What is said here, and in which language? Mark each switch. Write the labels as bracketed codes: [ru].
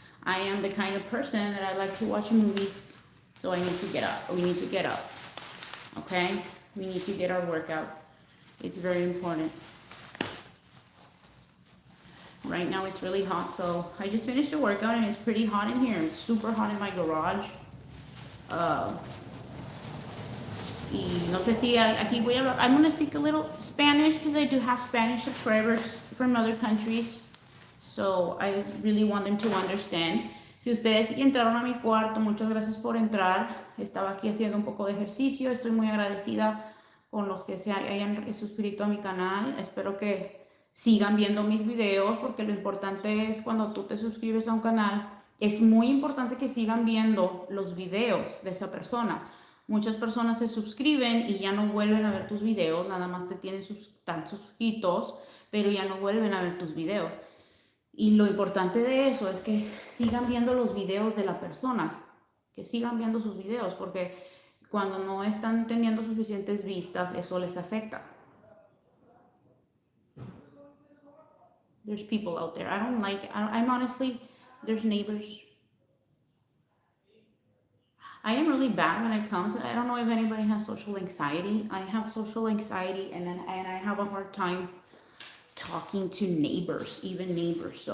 [en] I am the kind of person that I like to watch movies. So I need to get up. We need to get up. Okay? We need to get our workout. It's very important. Right now it's really hot, so I just finished a workout and it's pretty hot in here. It's super hot in my garage. [es] Y no sé si aquí voy a hablar. [en] I'm going to speak a little Spanish because I do have Spanish subscribers from other countries. So I really want them to understand. [es] Si ustedes entraron a mi cuarto, muchas gracias por entrar. Estaba aquí haciendo un poco de ejercicio. Estoy muy agradecida con los que se hayan suscrito a mi canal. Espero que sigan viendo mis videos, porque lo importante es cuando tú te suscribes a un canal, es muy importante que sigan viendo los videos de esa persona. Muchas personas se suscriben y ya no vuelven a ver tus videos, nada más te tienen están suscritos, pero ya no vuelven a ver tus videos. Y lo importante de eso es que sigan viendo los videos de la persona, que sigan viendo sus videos, porque cuando no están teniendo suficientes vistas, eso les afecta. [en] There's people out there. I don't like it. I'm honestly, there's neighbors. I am really bad when it comes. I don't know if anybody has social anxiety. I have social anxiety, and I have a hard time talking to neighbors, even neighbors.